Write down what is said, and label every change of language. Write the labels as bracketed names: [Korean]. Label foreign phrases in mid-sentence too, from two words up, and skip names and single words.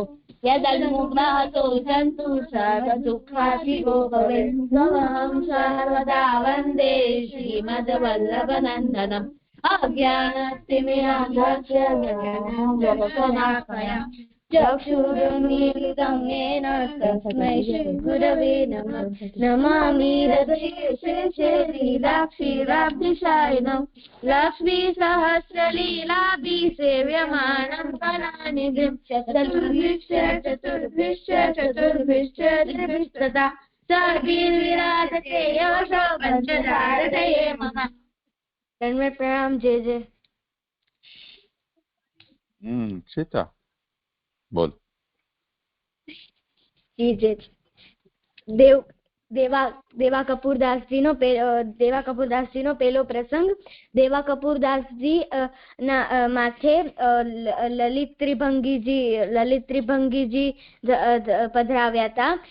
[Sanskrit] યદનુગ્રહતો સન્તુ સર્વદુઃખાતિગો ભવેન્મહં સર્વદા વંદે શ્રીમદ્વલ્લભનંદનમ અજ્ઞાનતિમિરાંધસ્ય જ્ઞાનાഞ്જનશલાકયા ચક્ષુરુન્મીલિतं येन तस्मै श्रीगुरवे नमः नमामि हृदये लीलाक्षीराब्धिशायिनं लक्ष्मीसहस्रलीलाभि सेव्यमानं कलानिधिं चतुर्भिश्च त्रिभिस्तथा सर्वैर्विराजते यशो पञ्चधारतये मम तन्मे प्रणाम जय जय [Hindi] सीता बोल जी जय [Gujarati] દેવા કપૂરદાસજીનો પહેલો પ્રસંગ દેવા કપૂરદાસજી ના માથે લલિત ત્રિભંગીજી પધરાવ્યા હતા.